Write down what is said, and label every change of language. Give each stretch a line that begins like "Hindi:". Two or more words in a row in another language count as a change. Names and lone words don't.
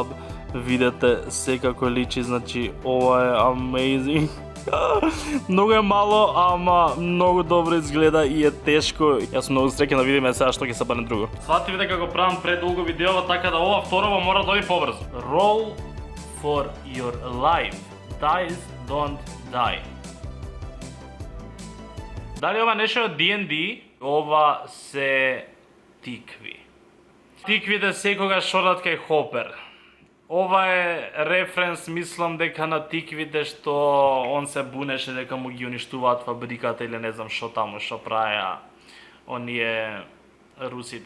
Macedonian: Видете секако личи, значи ова е amazing. Многу е мало, ама многу добро изгледа и е тешко. Јас сум многу среќен да видиме сега што ќе се бане друго. Свати ви дека го правам предолго видео, така да ова второва мора да оди побрзо.
English: Roll for your life. Dice don't die.
Macedonian: Дали ова нешто од D&D? Ова се тикви. Тиквите секогаш одат кај Хопер. Ова е референс, мислам дека на тиквите што он се бунеше дека му ги уништуваат фабриката или не знам што таму, што правеа оние русите.